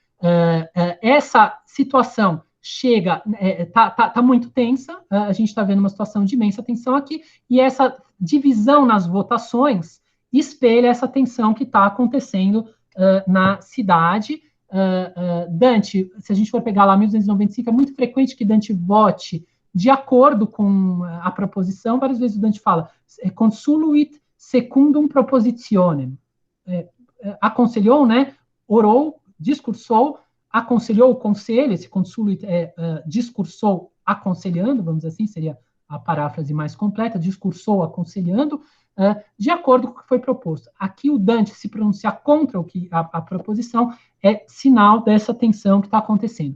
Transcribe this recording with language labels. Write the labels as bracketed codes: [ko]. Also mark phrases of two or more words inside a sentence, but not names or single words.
[pt] Essa situação está muito tensa, a gente está vendo uma situação de imensa tensão aqui, e essa divisão nas votações espelha essa tensão que está acontecendo na cidade. Dante, se a gente for pegar lá 1295, é muito frequente que Dante vote de acordo com a proposição. Várias vezes o Dante fala [la] consuluit secundum propositionem, [pt] aconselhou, né, orou, discursou, aconselhou o conselho, esse consuluit discursou aconselhando, vamos dizer assim, seria a paráfrase mais completa, discursou aconselhando, de acordo com o que foi proposto. Aqui o Dante se pronunciar contra a proposição é sinal dessa tensão que está acontecendo.